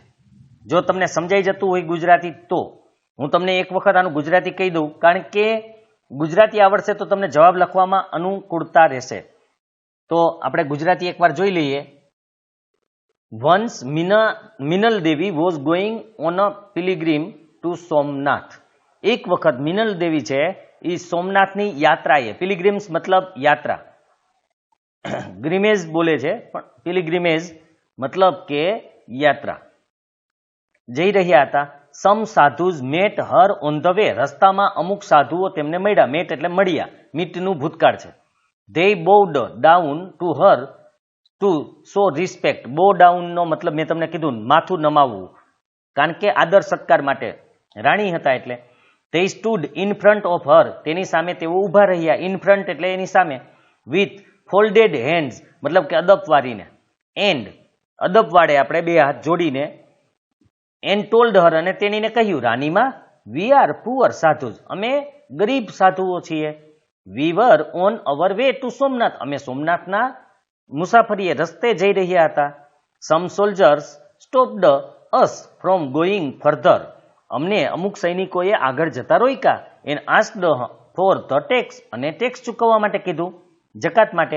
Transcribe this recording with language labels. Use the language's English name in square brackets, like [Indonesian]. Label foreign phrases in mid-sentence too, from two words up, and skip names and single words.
[Gujarati] જો તમને સમજાઈ જતું હોય ગુજરાતી, તો હું તમને એક વખત આનું ગુજરાતી કહી દઉં, કારણ કે ગુજરાતી આવડશે તો તમને જવાબ લખવામાં અનુકૂળતા રહેશે. તો આપણે ગુજરાતી એકવાર જોઈ લઈએ. [English] Once મિનલ દેવી was going on a pilgrim to સોમનાથ. [Gujarati] એક વખત મિનલ દેવી છે એ સોમનાથની યાત્રાએ, પિલિગ્રીમ્સ મતલબ યાત્રા, ગ્રીમેજ બોલે છે પણ પિલિગ્રીમેજ મતલબ કે યાત્રા, જઈ રહ્યા હતા. [English] some sadhus met her on the way, [Gujarati] રસ્તામાં અમુક સાધુઓ તેમને મળ્યા. મેટ એટલે મળ્યા, મીટનું ભૂતકાળ છે. [English] they bowed down to her to show respect. bow down [Gujarati] નો મતલબ મેં તમને કીધું, માથું નમાવવું, કારણ કે આદર સત્કાર માટે, રાણી હતા એટલે. [English] they stood in front of her, [Gujarati] તેની સામે તેઓ ઊભા રહ્યા. [English] in front [Gujarati] એટલે એની સામે. [English] with folded hands [Gujarati] મતલબ કે અદબ વાળીને, and અદબ વાળે આપણે બે હાથ જોડીને. [English] and told her [Gujarati] અને તેણીને કહ્યું, રાણીમાં, [English] we are poor સાધુસ, [Gujarati] અમે ગરીબ સાધુઓ છીએ. [English] we were on our way to સોમનાથ, [Gujarati] અમે સોમનાથના મુસાફરીએ રસ્તે જઈ રહ્યા હતા. [English] some soldiers stopped us from going further, [Gujarati] અમને અમુક સૈનિકોએ આગળ જતા રોક્યા. [English] and asked for the tax, [Gujarati] અને ટેક્સ ચૂકવવા માટે કીધું, જકાત માટે.